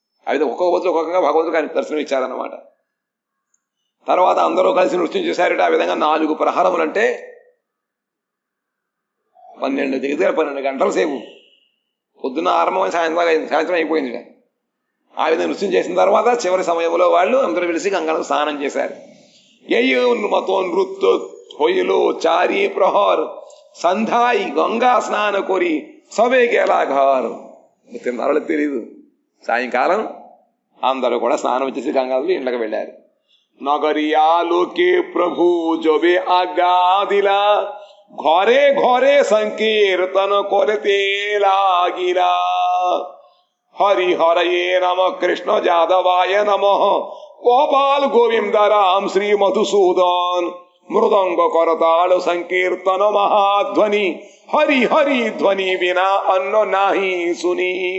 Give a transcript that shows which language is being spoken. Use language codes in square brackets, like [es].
[te] అది ఒక్కొక్కగా భగవంతుడికి ఆయన దర్శనం ఇచ్చారన్నమాట. తర్వాత అందరూ కలిసి నృత్యం చేశారట. ఆ విధంగా 4 ప్రహరములంటే 12 గంటల సేపు పొద్దున్న ఆరంభమైన సాయంత్రం అయిపోయింది. ఆ విధంగా నృత్యం చేసిన తర్వాత చివరి సమయంలో వాళ్ళు అందరూ కలిసి గంగలో స్నానం చేశారు. [bn] মতো নৃত্য হইল 4 প্রহর সন্ধ্যায় গঙ্గా స్నాన করি সবে গেলা ঘর. [te] వాళ్ళకి తెలీదు. సాయంకాలం అందరూ కూడా స్నానం వచ్చేసి గంగాలో ఇంట్లోకి వెళ్ళారు. [bn] নগরিয়ালোকে প্রভু যবে আজ্ঞা দিলা ঘরে ঘরে সংকীর্তন করতে লাগিলা। হরি হরয়ে নম কৃষ্ণ যাদবায় নমঃ গোপাল গোবিন্দ রাম শ্রী মধুসূদন মৃদঙ্গ করতাল সংকীর্তন মহাধ্বনি হরি হরি ধ্বনি বিনা অন্য নাহি শুনি।